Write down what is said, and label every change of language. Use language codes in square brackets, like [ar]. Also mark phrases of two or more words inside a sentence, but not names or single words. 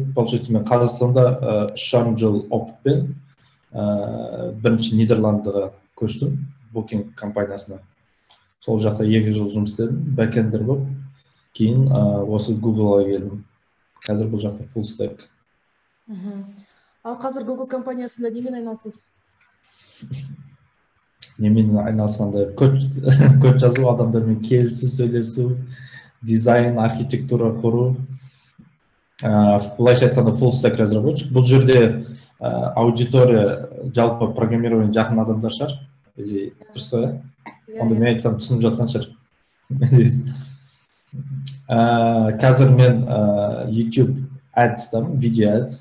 [kk] получается, мен Қазақстанда 3,5 жыл опытпен бірінші Нидерландыға көштім, Booking компаниясына. Сол жақта 2 жыл жұмыс істедім, бэкэндер болып. Кейін осы Google-ға келдім. Қазір бұл жақта [en] full stack. [kk] Ал қазір Google компаниясында немен айналысасыз? Немен айналысқанда код жазу, адамдармен келісу, сөйлесу, дизайн, архитектура құру. Былайша айтқанда [en] full stack [kk] разработчик. Бұл жерде аудитория жалпы программирование жақын адамдар шығар. Дұрыс қой, иә? Онда мен айтқанды түсініп жатқан шығар. Қазір мен YouTube ads-дамын, [en] video ads.